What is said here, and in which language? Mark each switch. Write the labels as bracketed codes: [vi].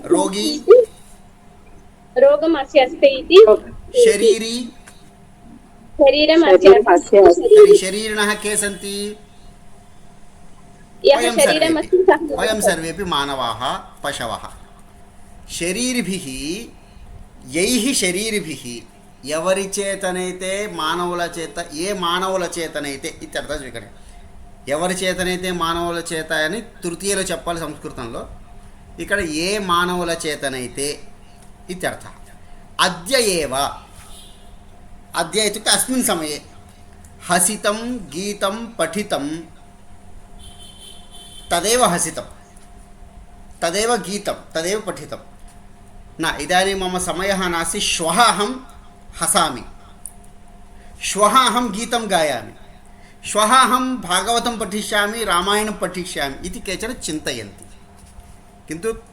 [sa] रोगी रोगम् अस्य अस्ति इति शरीरी शरीरम् अस्य शरीरिणः के सन्ति? वयं सर्वेपि मानवाः पशवः। शरीरिभिः यैः शरीरिभिः [te] ఎవరి చేతనైతే మానవుల చేత ఏ మానవుల చేతనైతే ఇత్యర్థం స్వీకరించండి. ఎవరి చేతనైతే మానవుల చేత అని తృతీయలో చెప్పాలి సంస్కృతంలో. ఇక్కడ ఏ మానవుల చేతనైతే ఇత్యర్థ. [sa] అద్య ఏవ అద్య ఇత్యుక్తే అస్మిన్ సమయే హసితం గీతం పఠితం తదేవ హసితం తదేవ గీతం తదేవ పఠితం न इदानीं मम समयः नास्ति श्वः अहं हसामि श्वः अहं गीतं गायामि श्वः अहं भागवतं पठिष्यामि रामायणं पठिष्यामि इति केचन चिन्तयन्ति किन्तु